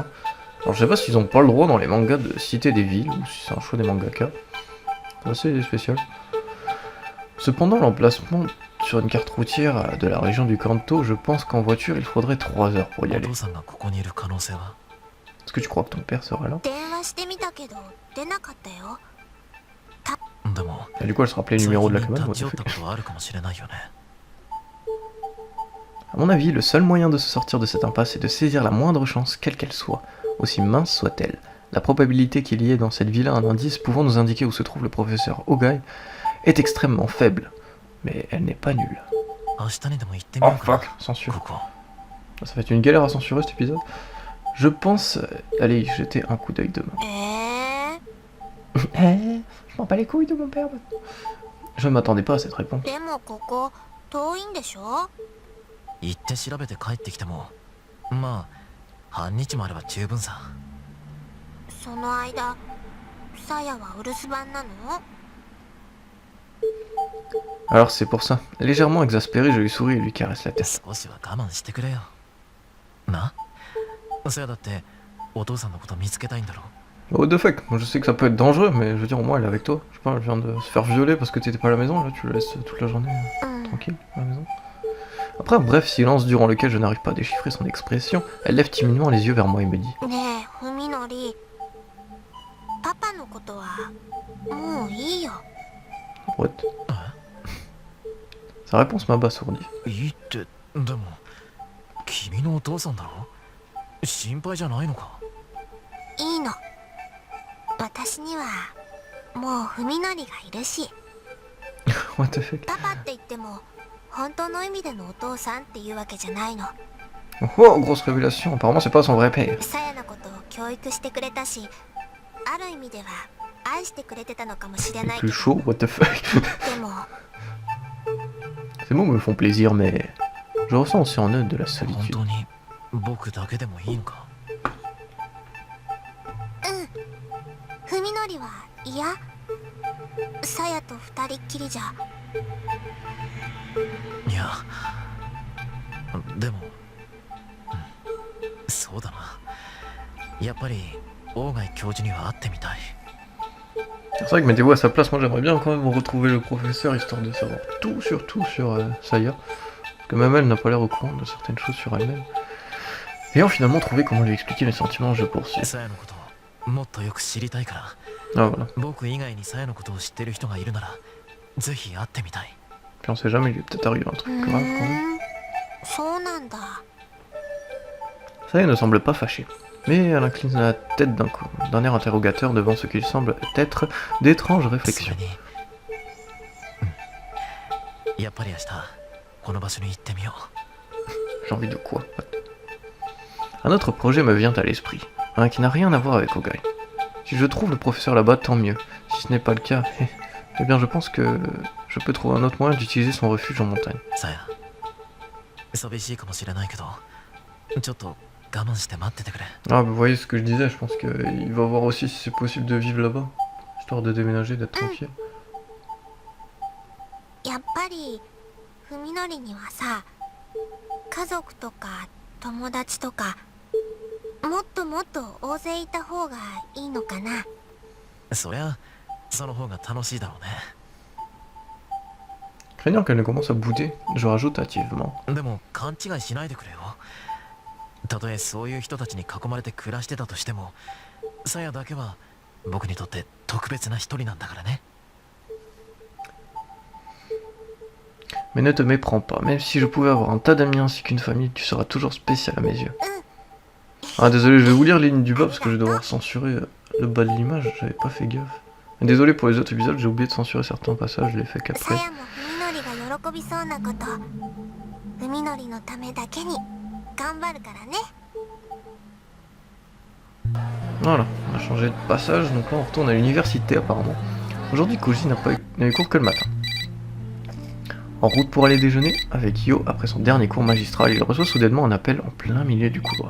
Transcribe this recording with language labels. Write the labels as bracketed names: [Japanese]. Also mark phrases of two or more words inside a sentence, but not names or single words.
[French] Alors je sais pas s'ils ont pas le droit dans les mangas de citer des villes, ou si c'est un choix des mangaka. C'est assez spécial. Cependant l'emplacement sur une carte routière de la région du Kanto, je pense qu'en voiture il faudrait 3 heures pour y aller. Est-ce que tu crois que ton père sera là? [Japanese] 電話してみたけど出なかったよ。 [French] Et du coup elle se rappelait le numéro de la cabane. A mon avis, le seul moyen de se sortir de cette impasse est de saisir la moindre chance, quelle qu'elle soit, aussi mince soit-elle. La probabilité qu'il y ait dans cette villa un indice pouvant nous indiquer où se trouve le professeur Ogai est extrêmement faible, mais elle n'est pas nulle. [English] Oh fuck, censure. [French] Ça va être une galère à censurer cet épisode. Je pense aller y jeter un coup d'œil demain. Je m'en bats les couilles de mon père. Je ne m'attendais pas à cette réponse. [Japanese] でもここ遠いんでしょ。行って調べて帰ってきてもまあ半日もあれば十分さ。その間さやはお留守番なの？ [French] Alors c'est pour ça. Légèrement exaspéré, je lui souris et lui caresse la tête. [Japanese] 少しは我慢してくれよ。な？さやだってお父さんのこと見つけたいんだろ。 [English] What the fuck? [French] Moi je sais que ça peut être dangereux, mais je veux dire au moins elle est avec toi. Je sais pas, elle vient de se faire violer parce que t'étais pas à la maison, là tu la laisses toute la journée tranquille à la maison. Après un bref silence durant lequel je n'arrive pas à déchiffrer son expression, elle lève timidement les yeux vers moi et me dit: [Japanese] ねえ、ふみのり、パパのことはもういいよ。 [English] What? [French] Sa réponse m'abasourdit. [Japanese] いいってでも君のお父さんだろ。心配じゃないのか。いいの。私にはもうふみのりがいるし。 [English] What the fuck? [Japanese] パパって言っても本当の意味でのお父さんっていうわけじゃないの。 [French] Oh, grosse révélation, apparemment c'est pas son vrai père. [Japanese] さやのことを教育してくれたし、ある意味では愛してくれてたのかもしれないけ [French] Plus [Japanese] ど。 [French] chaud, [English] what the fuck? [Japanese] でも [French] Ces mots me font plaisir, mais je ressens aussi en eux de la [Japanese] 本 [French] solitude. [Japanese] 当に僕だけでもいいのか。ふみのりはいや、さやと二人っきりじゃ。いやでも、そうだな。やっぱり大貝教授には会ってみたい。 [French] C'est vrai que mettez-vous à sa place, moi j'aimerais bien quand même retrouver le professeur histoire de savoir tout sur Saya. Parce que même elle n'a pas l'air au courant de certaines choses sur elle-même. Ayant finalement trouvé comment lui expliquer mes sentiments, je poursuis. [Japanese] さやのことをもっとよく知りたいから、 [French] Ah voilà. [Japanese] 僕以外にさやのことを知ってる人がいるならぜひ会ってみたい。 [French] Puis on sait jamais, il lui est peut-être arrivé un truc grave quand même. [Japanese] そうなんだ。 [French] Saya ne semble pas fâchée, mais elle incline la tête d'un air interrogateur devant ce qu'il semble être d'étranges [Japanese] それ [French] réflexions. [Japanese] に、やっぱり明日この場所に行ってみよう。 [French] J'ai envie de quoi? What? Un autre projet me vient à l'esprit, un qui n'a rien à voir avec Ogai. Si je trouve le professeur là-bas, tant mieux. Si ce n'est pas le cas, eh bien je pense que je peux trouver un autre moyen d'utiliser son refuge en montagne. [Japanese] さや、寂しいかもしれないけどちょっと我慢して待っててくれ。 [French] Ah, vous voyez ce que je disais, je pense qu'il va voir aussi si c'est possible de vivre là-bas, histoire de déménager, d'être tranquille. [Japanese] やっぱりふみのりにはさ、家族とか友達とかもっともっと大勢いた方がいいのかな。そりゃその方が楽しいだろうね。 [French] Craignant qu'elle ne commence à bouder, je rajoute hâtivement. [Japanese] でも勘違いしないでくれよ。たとえそういう人たちに囲まれて暮らしてたとしても、さやだけは僕にとって特別な一人なんだからね。 [French] Mais ne te méprends pas, même si je pouvais avoir un tas d'amis ainsi qu'une famille, tu seras toujours spécial à mes yeux. Ah désolé, je vais vous lire les lignes du bas parce que je vais devoir censurer le bas de l'image, j'avais pas fait gaffe. Désolé pour les autres épisodes, j'ai oublié de censurer certains passages, je l'ai fait [Japanese] さ [French] qu'après. [Japanese] やも文則が喜びそうなこと文則のためだけに頑張るからね。 [French] Voilà, on a changé de passage, donc là on retourne à l'université apparemment. Aujourd'hui Koji n'a eu cours que le matin. En route pour aller déjeuner avec Yo après son dernier cours magistral, il reçoit soudainement un appel en plein milieu du couloir.